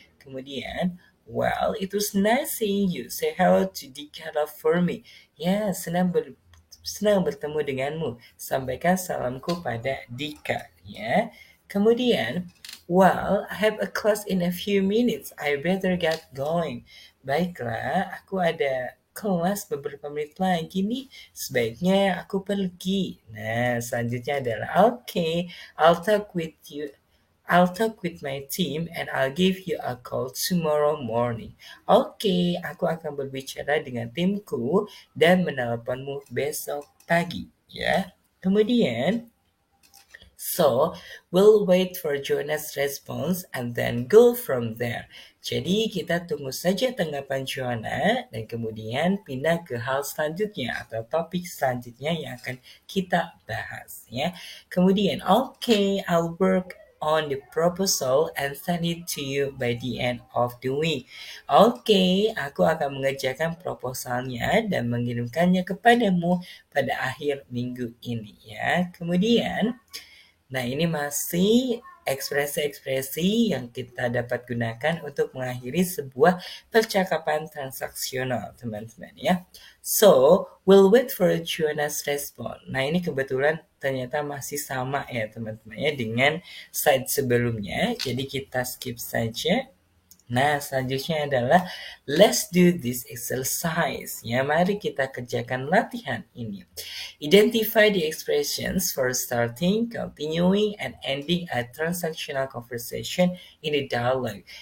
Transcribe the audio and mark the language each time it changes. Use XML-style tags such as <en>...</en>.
<en>Kemudian, well, it was nice seeing you. Say hello to Dikara for me.</en> <id>Ya, senang bertemu denganmu. Sampaikan salamku pada Dika. Ya.</id> <en>Kemudian, well, I have a class in a few minutes. I better get going.</en> <id>Baiklah, aku ada kelas beberapa menit lagi nih. Sebaiknya aku pergi. Nah, selanjutnya adalah</id> <en>okay, I'll talk with you. I'll talk with my team and I'll give you a call tomorrow morning.</en> <id>Oke, aku akan berbicara dengan timku dan menelponmu besok pagi, ya.</id> <en>Kemudian, so, we'll wait for Joanna's response and then go from there.</en> <id>Jadi kita tunggu saja tanggapan Joanna dan kemudian pindah ke hal selanjutnya atau topik selanjutnya yang akan kita bahas ya.</id> <en>Kemudian, okay, I'll work on the proposal and send it to you by the end of the week.</en> <id>Oke, aku akan mengerjakan proposalnya dan mengirimkannya kepadamu pada akhir minggu ini ya. Kemudian, nah, ini masih ekspresi-ekspresi yang kita dapat gunakan untuk mengakhiri sebuah percakapan transaksional, teman-teman ya.</id> <en>So, we'll wait for Joanna's response.</en> <id>Nah, ini kebetulan ternyata masih sama ya, teman-teman ya, dengan slide sebelumnya. Jadi kita skip saja. Nah, selanjutnya adalah</id> <en>let's do this exercise.</en> <id>Ya, mari kita kerjakan latihan ini.</id> <en>Identify the expressions for starting, continuing, and ending a transactional conversation in a dialogue.</en>